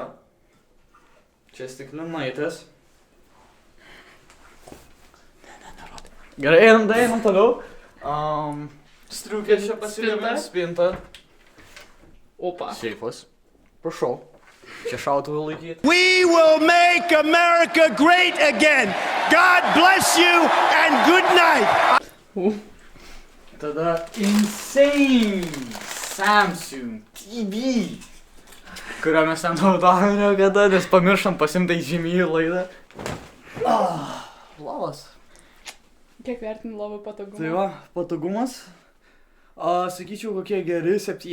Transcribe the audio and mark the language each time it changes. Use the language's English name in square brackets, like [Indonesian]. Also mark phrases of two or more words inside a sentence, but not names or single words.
[Lithuanian] Čia stiklinaitis. Gerai, einam toliau. Striukė čia pasiėmė. Spinta. Opa. Seifas. Prašau. Čia šautuvą laikyti. [English] We will make America great again. God bless you and good night. [Lithuanian] Tada Insane Samsung TV, kurio mes nenaudojame niekada, nes pamiršom pasimtai žemyjų laidą. Lovas. Kiek vertini lovų patogumą? Tai va, patogumas. Sakyčiau, kokie geri 7.